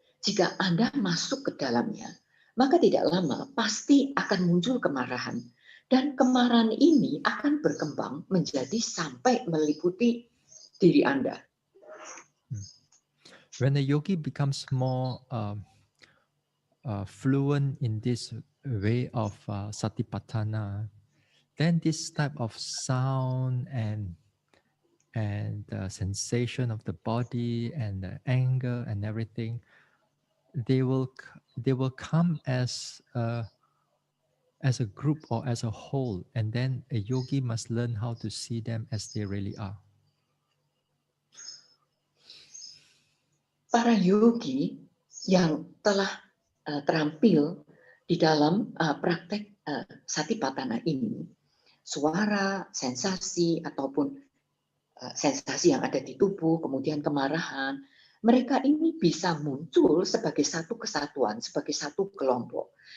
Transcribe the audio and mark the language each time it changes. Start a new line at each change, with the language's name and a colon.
Indonesian: Jika Anda masuk ke dalamnya, maka tidak lama pasti akan muncul kemarahan. Dan kemarahan ini akan berkembang menjadi sampai meliputi diri Anda.
English: When the yogi becomes more fluent in this way of satipatthana, then this type of sound and the sensation of the body and the anger and everything, they will come as a group or as a whole, and then a yogi must learn how to see them as they really are.
Indonesian: Para yogi yang telah terampil di dalam praktek satipatthana ini, suara, sensasi, ataupun sensasi yang ada di tubuh, kemudian kemarahan, mereka ini bisa muncul sebagai satu kesatuan, sebagai satu kelompok.